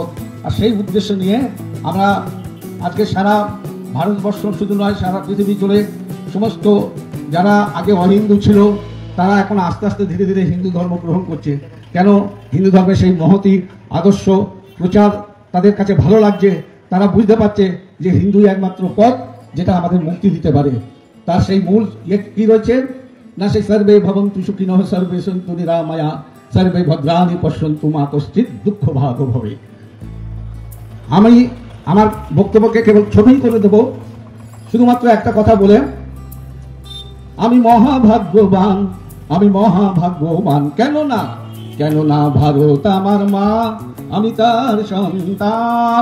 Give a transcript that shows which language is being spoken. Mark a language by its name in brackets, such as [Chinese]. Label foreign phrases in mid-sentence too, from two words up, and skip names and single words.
[Bangla] আর সেই উদ্দেশ্য নিয়ে আমরা আজকে সারা ভারতবর্ষ শুধু নয়, সারা পৃথিবী জুড়ে সমস্ত যারা আগে অহিন্দু ছিল তারা এখন আস্তে আস্তে ধীরে ধীরে হিন্দু ধর্ম গ্রহণ করছে। কেন? হিন্দু ধর্মের সেই মহতি আদর্শ প্রচার তাদের কাছে ভালো লাগছে। তারা বুঝতে পারছে যে হিন্দুই একমাত্র পথ যেটা আমাদের মুক্তি দিতে পারে। তার সেই মূল কি রয়েছে না, সেই [Sanskrit] সর্বে ভবন্তু সুখিনঃ সর্বে সন্তু নিরাময়া সর্বে ভদ্রাণি পশ্যন্তু মা কশ্চিৎ দুঃখ ভাগ ভবে। [Bangla] আমি আমার বক্তব্যকে কেবল ছোটই করে দেব, শুধুমাত্র একটা কথা বলে, আমি মহাভাগ্যবান, আমি মহাভাগ্যবান। কেন না ভারত আমার মা, আমি তার সন্তান।